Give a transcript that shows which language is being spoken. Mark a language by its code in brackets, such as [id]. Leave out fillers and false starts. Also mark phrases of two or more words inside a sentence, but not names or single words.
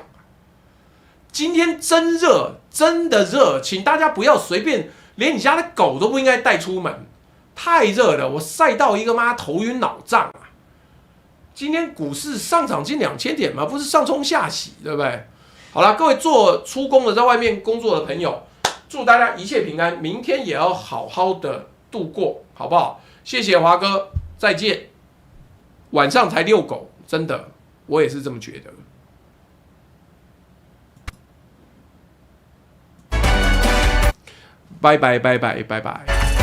[zh] 今天真熱，真的熱，請大家不要隨便。連你家的狗都不應該帶出門，太熱了，我曬到一個媽頭暈腦脹啊！今天股市上漲近2000點嘛，不是上衝下洗，對不對？好了，各位做出工的，在外面工作的朋友，祝大家一切平安，明天也要好好的度過，好不好？謝謝華哥，再見。晚上才遛狗，真的，我也是這麼覺得。拜拜拜拜拜拜。